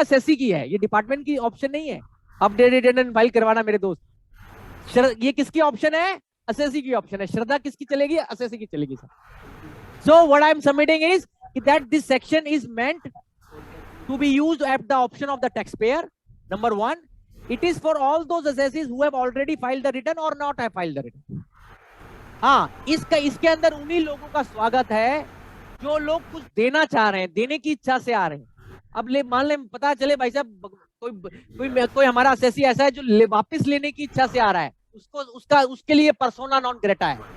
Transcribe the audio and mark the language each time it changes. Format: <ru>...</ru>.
<hi>SSC की है, ये डिपार्टमेंट की ऑप्शन नहीं है। अपडेटेड रिटर्न फाइल करवाना मेरे दोस्त, ये किसकी ऑप्शन है? एसएससी की ऑप्शन है। श्रद्धा किसकी चलेगी? एसएससी की चलेगी sir.</hi> <en>So what I am submitting is that this section is meant to be used at the option of the tax payer. Number 1, it is for all those assessees who have already filed the return or not have filed the return।</en> <hi>हाँ, इसके अंदर उन्हीं लोगों का स्वागत है जो लोग कुछ देना चाह रहे हैं, देने की इच्छा से आ रहे हैं। अब मान ले पता चले भाई साहब कोई हमारा असेसी ऐसा है जो वापस लेने की इच्छा से आ रहा है, उसके लिए पर्सोना नॉन ग्रेटा है।</hi>